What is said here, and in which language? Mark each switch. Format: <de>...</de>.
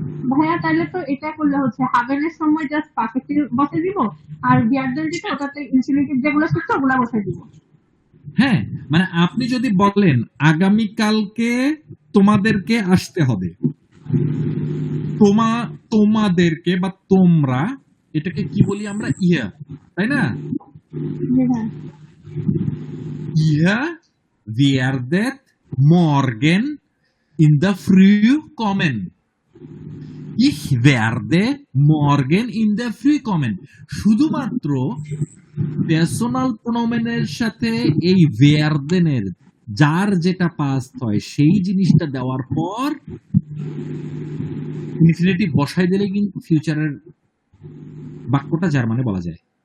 <bn>ভাইয়া তাহলে তো এটা করলে হচ্ছে হাভেনের সময় জাস্ট পারফেক্ট বসে দিব, আর ভেয়ারদেন যেটা ওটাতে ইনফিনিটিভ যেগুলো শিখছে ওগুলা বসে দিব। হ্যাঁ, মানে আপনি যদি বলেন আগামীকালকে তোমাদেরকে আসতে হবে, তোমাদেরকে বা তোমরা, এটাকে কি বলি আমরা? ইয়া, তাই না?</bn> <de>Ihr werdet morgen in der Früh kommen. Ich werde morgen in der Früh kommen.</de> <bn>শুধুমাত্র পার্সোনাল প্রোনোমেনের সাথে এই ওয়ার্ডেনের যার যেটা পাস্ট হয় সেই জিনিসটা দেওয়ার পর ইনফিনিটিভ বসাই দিলে কিন্তু ফিউচারের বাক্যটা জার্মানে বলা যায়।</bn>